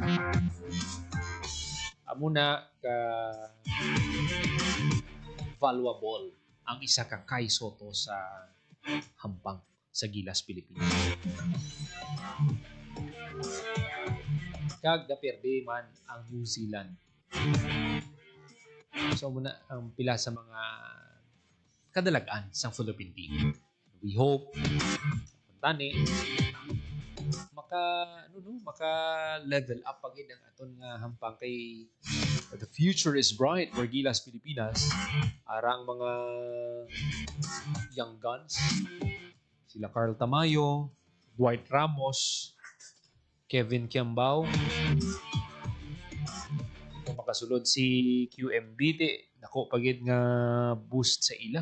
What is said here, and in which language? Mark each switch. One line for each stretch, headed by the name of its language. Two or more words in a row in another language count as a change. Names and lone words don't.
Hiligaynon: Amo na ka valuable ang isa ka Kai Sotto sa hampang sa Gilas, Pilipinas. Kag naperde man ang New Zealand. So muna ang pila sa mga kadalagaan sa Philippine team.
English: We hope
Hiligaynon: tani maka
English: level up
Hiligaynon: pagid ang aton nga hampang kay
English: the future is bright for
Hiligaynon: Gilas, Pilipinas. Arang mga
English: young guns,
Hiligaynon: sila Carl Tamayo, Dwight Ramos, Kevin Kiambao. Kung makasulod si QMB, nako pagid nga boost sa ila.